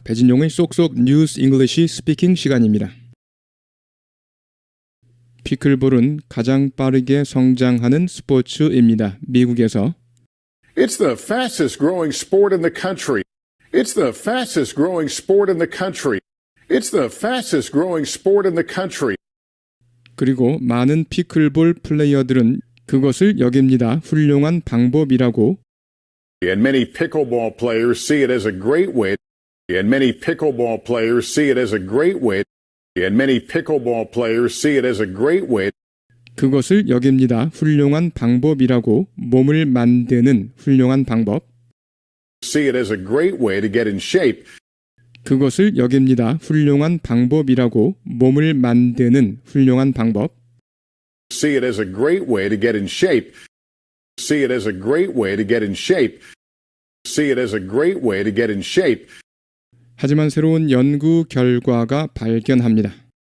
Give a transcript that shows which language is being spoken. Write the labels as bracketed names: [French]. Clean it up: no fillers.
[Korean] 배진용의 쏙쏙 뉴스 잉글리시 스피킹 시간입니다. 피클볼은 가장 빠르게 성장하는 스포츠입니다. 미국에서 [English] It's the fastest growing sport in the country. It's the fastest growing sport in the country. It's the fastest growing sport in the country. [Korean] 그리고 많은 피클볼 플레이어들은 그것을 여깁니다. 훌륭한 방법이라고. [English] And many pickleball players see it as a great way. And many pickleball players see it as a great way. And many pickleball players see it as a great way. [Korean] 그것을 여깁니다. 훌륭한 방법이라고. 몸을 만드는 훌륭한 방법. [English] See it as a great way to get in shape. [Korean] 그것을 여깁니다. 훌륭한 방법이라고. 몸을 만드는 훌륭한 방법. [English] See it as a great way to get in shape. see it as a great way to get in shape. See it as a great way to get in shape. [Korean] 하지만 새로운 연구 결과가 발견합니다.